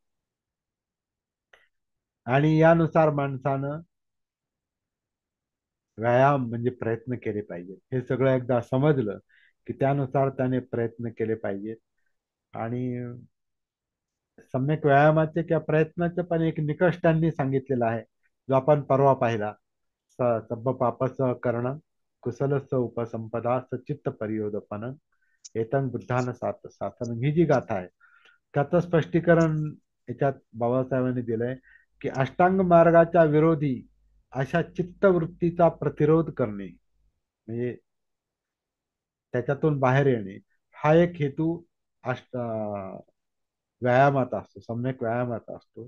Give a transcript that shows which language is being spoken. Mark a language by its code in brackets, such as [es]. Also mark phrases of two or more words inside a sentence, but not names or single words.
[mr] आणि यानुसार माणसानं व्यायाम म्हणजे प्रयत्न केले पाहिजेत. हे सगळं एकदा समजलं की त्यानुसार त्याने प्रयत्न केले पाहिजेत. आणि सम्यक व्यायामाचे किंवा प्रयत्नाचे पण एक निकष त्यांनी सांगितलेला आहे, जो आपण परवा पाहिला. [pi] सब्ब पापस करणं, कुशलस्य उपसंपदा, सचित्त परियोदपन, एतं बुद्धान सात साधन, [mr] ही जी गाथा आहे, त्याचं स्पष्टीकरण याच्यात बाबासाहेबांनी दिलंय की अष्टांग मार्गाच्या विरोधी अशा चित्तवृत्तीचा प्रतिरोध करणे, म्हणजे त्याच्यातून बाहेर येणे, हा एक हेतू व्यायामात असतो, सम्यक व्यायामात असतो.